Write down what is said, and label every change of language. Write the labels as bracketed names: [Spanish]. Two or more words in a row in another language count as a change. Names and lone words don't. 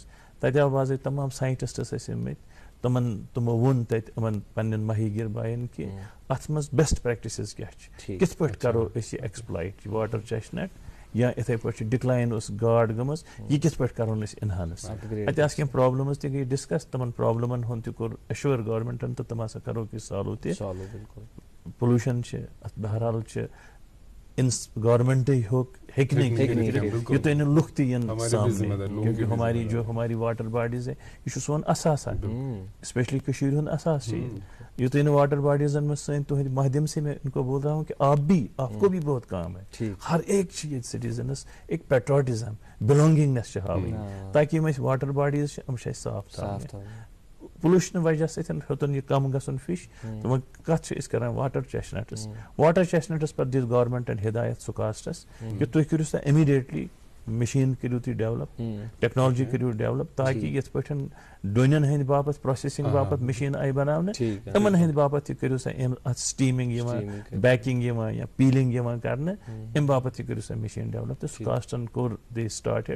[Kashmiri] تتہِ آو باضٲبطہٕ تمام ساینٹسٹس ٲسۍ آمٕتۍ تِمو ووٚن تتہِ یِمن پننٮ۪ن ماہی گیر باین کہِ اتھ منٛز [English] best practices [Kashmiri] کیاہ چھِ کِتھ پٲٹھۍ کرو أسۍ یہِ ایکسپلایٹ یہِ [English] water chestnut [Kashmiri] یا اتھے پٲٹھۍ چھِ ڈِکلاین ٲس گاڈ گٔمٕژ یہِ کِتھ پٲٹھۍ کرون أسۍ انہانس. اتہِ آسہٕ کینٛہہ پرابلمز تہِ گٔے ڈسکس تِمن پرابلمن ہُنٛد تہِ کوٚر ایشور گورمنٹن تہٕ تِم ہسا کرو أسۍ سالو تہِ. پولوشن چھِ اتھ بہرحال چھِ گورمنٹے ہیٚکہِ نہٕ یوتانۍ نہٕ لُکھ تہِ یِن سامنے [Urdu] کیونکہ ہماری واٹر باڈیز ہے [Kashmiri] یہ چھُ سون اثاثہ اسپیشلی کٔشیٖرِ ہُنٛد اثاث چھِ یوتانۍ نہٕ واٹر باڈیزن منٛز سٲنۍ تُہنٛدِ [Urdu] مادھیم سے میں ان کو بول رہا ہوں کہ آپ کو بھی بہت کام ہے. [Kashmiri] ہر ایک چھ ییٚتہِ سٹیزنس ایک [English] patriotism belongingness [Kashmiri] چھِ ہاوٕنۍ تاکہ یِم اَسہِ [English] water bodies [Kashmiri] چھِ یِم چھِ اَسہِ صاف تھاوٕنۍ. پولوشن وجہ سۭتۍ ہیوٚتُن یہِ کم گژھُن فِش تہٕ وۄنۍ کتھ چھِ أسۍ کران [English] water chestnuts. water chestnuts [Kashmiri] پٮ۪ٹھ دِژ گورمنٹن ہدایت سُکاسٹس کہ تُہۍ کٔرِو سا [English] immediately machine [Kashmiri] کٔرِو تُہۍ [English] develop technology [Kashmiri] کٔرِو ڈیولپ تاکہ یِتھ پٲٹھۍ ڈوٗنٮ۪ن ہٕنٛدِ باپتھ پروسیسنگ باپتھ مشین آیہِ بناونہٕ یِمن ہٕنٛدِ باپتھ تہِ کٔرِو سا اتھ سٹیٖمنگ یِوان بیکِنگ یِوان یا پیٖلنگ یِوان کرنہٕ امہِ باپتھ تہِ کٔرِو سا [English] machine develop [Kashmiri] تہٕ سُکاسٹن کوٚر [English] they started.